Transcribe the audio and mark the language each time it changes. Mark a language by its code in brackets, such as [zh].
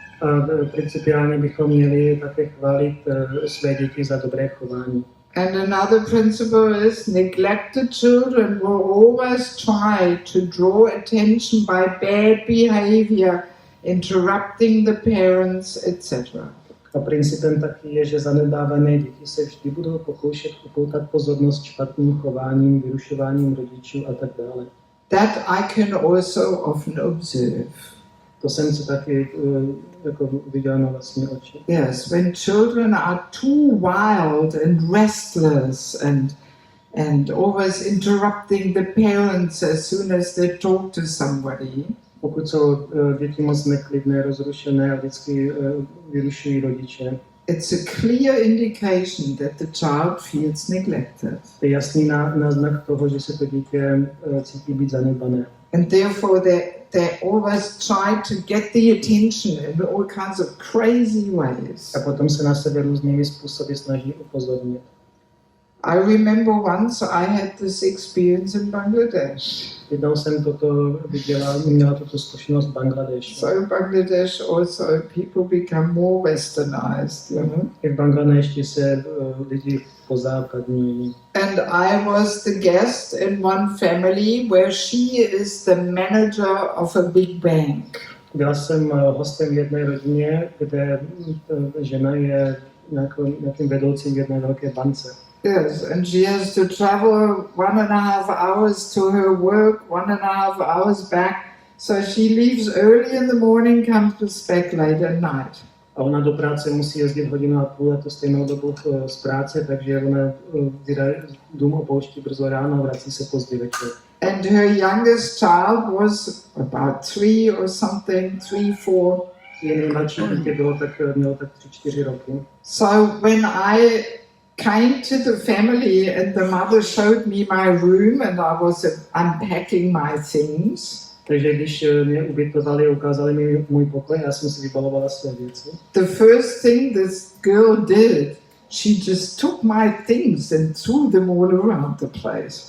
[cs] A principiálně bychom měli také chválit své děti za dobré chování. [en] And another principle is neglected children will always try to draw attention by bad behavior, interrupting the parents, etc. [cs] A principem taky je, že zanedbávané děti se vždy budou pokoušet upoutat pozornost špatným chováním, vyrušováním rodičů a tak dále. [en] That I can also often observe. [cs] To jsem si taky jako viděl na vlastní oči. [en] Yes, when children are too wild and restless and always interrupting the parents as soon as they talk to somebody. [cs] Pokud jsou děti moc neklidné, rozrušené a vždycky vyrušují rodiče. [en] It's a clear indication that the child feels neglected. [cs] To je jasný náznak toho, že se to dítě cítí být zanedbané. [en] And therefore they always try to get the attention in all kinds of crazy ways. [cs] A potom se na sebe různými způsoby snaží upozornit. [en] I remember once I had this experience in Bangladesh. [cs] Jednou jsem měla tuto zkušenost v Bangladeši. [en] So in Bangladesh also people become more westernized, you know. [cs] I v Bangladeši se lidi pozápadňují. [en] And I was the guest in one family where she is the manager of a big bank. [cs] Byla jsem hostem v jedné rodině, kde žena je nějakým vedoucím v jedné velké bance. [en] Yes, and she has to travel 1.5 hours to her work, 1.5 hours back. So she leaves early in the morning, comes back late at night. [cs] A ona do práce musí jezdit 1.5 hodiny a tu stejnou dobu z práce, takže ona dům opouští brzo ráno a vrací se pozdě večer. [en] And her youngest child was about 3 or something, 3, 4. [cs] Její nejmladší dítě mělo tak 3-4 roky. [en] So when I came to the family and the mother showed me my room and I was unpacking my things. [cs] Takže když mě ubytovali, ukázali mi můj pokoj, já jsem si vybalovala své věci. [en] The first thing this girl did, she just took my things and threw them all around the place.